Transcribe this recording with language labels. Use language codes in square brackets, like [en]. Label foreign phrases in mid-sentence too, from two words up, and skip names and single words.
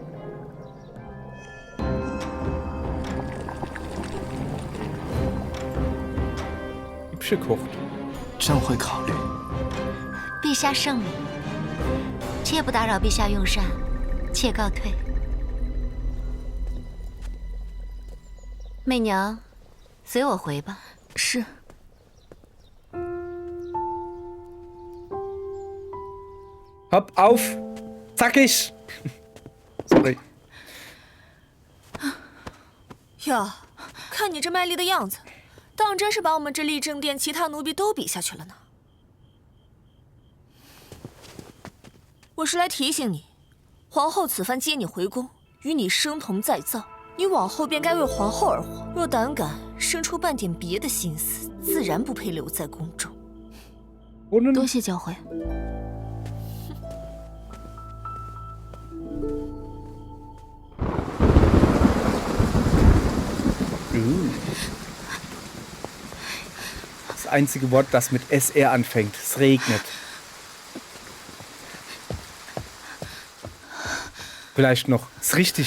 [zh] 朕会考虑。陛下圣明，切不打扰陛下用膳，妾告退。媚娘，随我回吧。是。 [de] Hopp auf! Zackig! Sorry. [zh] 哟，看你这卖力的样子，当真是把我们这立正殿其他奴婢都比下去了呢。我是来提醒你，皇后此番接你回宫，与你生同再造，你往后便该为皇后而活。若胆敢生出半点别的心思，自然不配留在宫中。多谢教诲。 [de] Das einzige Wort, das mit SR anfängt. Es regnet. Vielleicht noch. Ist richtig.